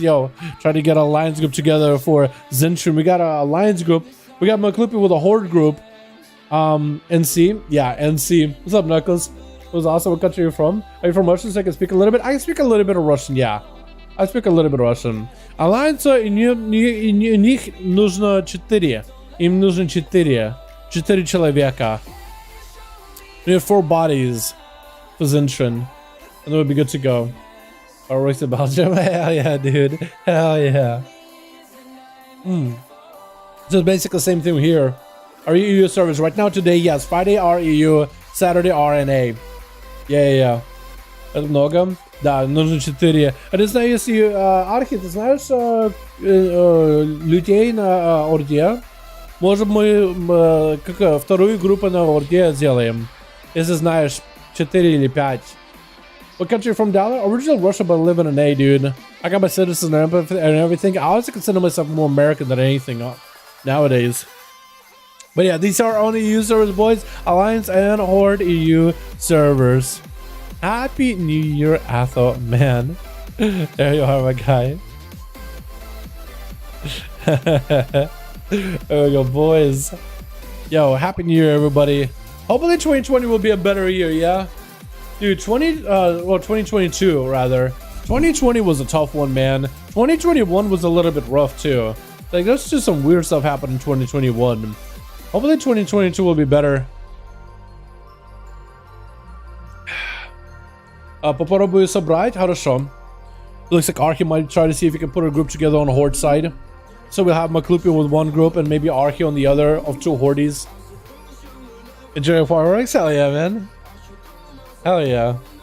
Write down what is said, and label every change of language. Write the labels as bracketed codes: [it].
[en] Yo, trying to get an alliance group together for Zintron. We got an alliance group. We got Maklupi with a horde group. NC. Yeah, NC. What's up, Knuckles? It was awesome. What country are you from? Are you from Russian? So I can speak a little bit. I can speak a little bit of Russian. Yeah, I speak a little bit of Russian. [ru] Alliance у них нужно 4. Им нужно 4 человека. [en] We have 4 bodies for Zintron, and then we'll be good to go. Fireworks in Belgium? Hell yeah, dude. Hell yeah. So it's basically the same thing here. REU service right now today, yes. Friday REU, Saturday RNA. Yeah. [ru] Это много? Да, нужно 4. А ты знаешь, если Архи, ты знаешь людей на Орде? Может, мы как вторую группу на Орде сделаем, если знаешь 4 или 5. [en] What country from Dalaran? Original Russia, but I live in NA, dude. I got my citizenship and everything. I always consider myself more American than anything nowadays. But yeah, these are only EU servers, boys. Alliance and Horde EU servers. Happy New Year, Atho, man. There you are, my guy. There we go, boys. Yo, Happy New Year, everybody. Hopefully 2020 will be a better year, yeah? Dude, 2022, rather. 2020 was a tough one, man. 2021 was a little bit rough, too. Like, there's just some weird stuff happened in 2021. Hopefully 2022 will be better. [ru] Попробую собрать, хорошо. [en] Looks like Archie might try to see if he can put a group together on the Horde side. So we'll have Maklupi with one group and maybe Archie on the other of 2 Hordes. Enjoy fireworks? Hell yeah, man. Hell yeah.